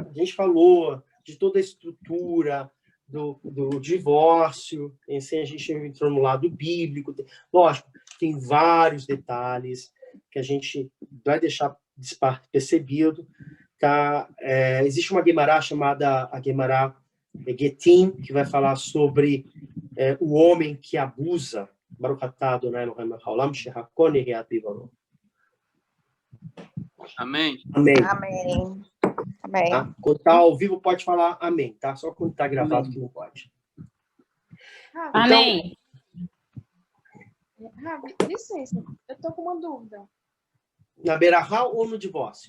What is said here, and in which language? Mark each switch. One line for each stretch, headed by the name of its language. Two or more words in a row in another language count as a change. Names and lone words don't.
Portuguese: A gente falou de toda a estrutura do divórcio, assim, a gente entrou no lado bíblico. Lógico, tem vários detalhes que a gente vai deixar despercebido. Tá? Existe uma Guemará chamada a Guemará Getim, que vai falar sobre o homem que abusa.
Hebrew: ברוך אתה אדני אלהינו העולם שהכל נהיה בדברו.
Portuguese: Amém. Amém. Tá? Quando está ao vivo, pode falar amém, tá? Só quando está gravado que não pode. Amém. Rabi, licença, eu estou com uma dúvida. Na Berahá ou no divórcio?